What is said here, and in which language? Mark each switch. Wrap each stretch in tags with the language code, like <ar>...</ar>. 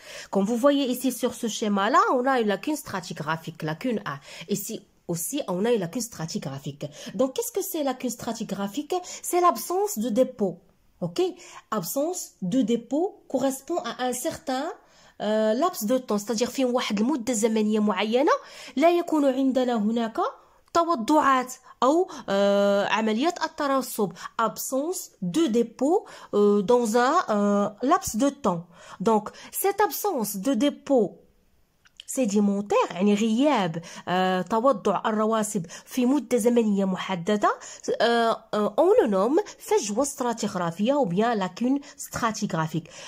<fr>Comme vous voyez ici sur ce schéma-là, on a une lacune stratigraphique, lacune A. Ici aussi, on a une lacune stratigraphique. Donc, qu'est-ce que c'est lacune stratigraphique? C'est l'absence de dépôt. Ok? Absence de dépôt correspond à un certain laps de temps. C'est-à-dire</fr> <ar>في واحد المدة زمنية معينة لا يكون عندنا هناك توضعات أو عمليات الترسب.</ar> <fr>Absence de dépôt dans un laps de temps. Donc, cette absence de dépôt sédimentaire</fr> <ar>يعني غياب توضع الرواسب في مدة زمنية محددة</ar> <fr>on le nomme</fr> <ar>فجوة</ar> <fr>stratigraphique ou bien lacune stratigraphique.</fr>